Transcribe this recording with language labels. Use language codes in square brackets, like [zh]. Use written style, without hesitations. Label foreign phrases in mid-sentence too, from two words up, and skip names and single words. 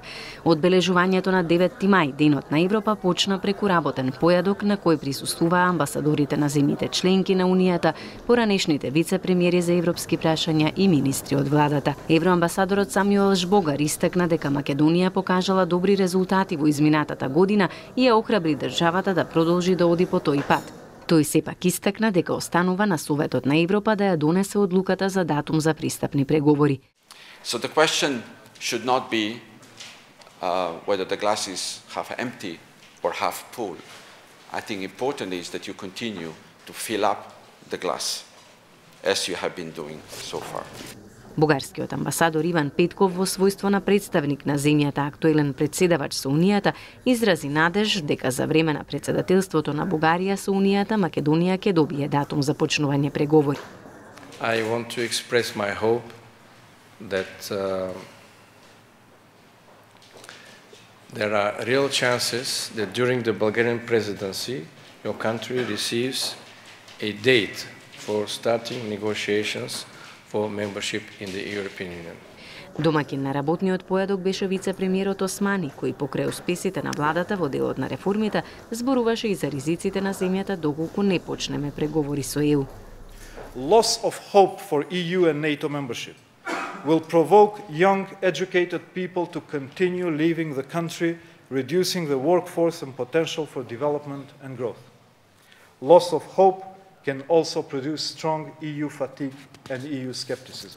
[mk] Одбележувањето на 9 мај, Денот на Европа, почна преку работен појадок на кој присуствуваа амбасадорите на земјите членки на Унијата, поранешните вице-премиери за европски прашања и министри од владата. Евроамбасадорот Самјуел Жбогар истакна дека Македонија покажала добри резултати во изминатата година и ја охрабри државата да продолжи да оди по тој пат. Тој сепак истакна дека останува на Советот на Европа да ја донесе одлуката за датум за пристапни преговори. [en] So the question should not be whether the glass is half empty or half full. I think important is that you continue to fill up the glass as you have been doing so far. [mk] Бугарскиот амбасадор Иван Петков во својство на представник на земјата актуелен председавач со Унијата изрази надеж дека за време на председателството на Бугарија со Унијата Македонија ќе добие датум за почнување преговори. [en] I want to express my hope that there are real chances that during the Bulgarian presidency your country receives a date for starting negotiations for membership in the European Union. [mk] Домаќин на работниот појадок беше вице-премиерот Османи, кој покрај успесите на владата во делот на реформите зборуваше и за ризиците на земјата доколку не почнеме преговори со ЕУ. [en] Loss of hope for EU and NATO membership will provoke young, educated people to continue leaving the country, reducing the workforce and potential for development and growth. Loss of hope can also produce strong EU fatigue and EU skepticism.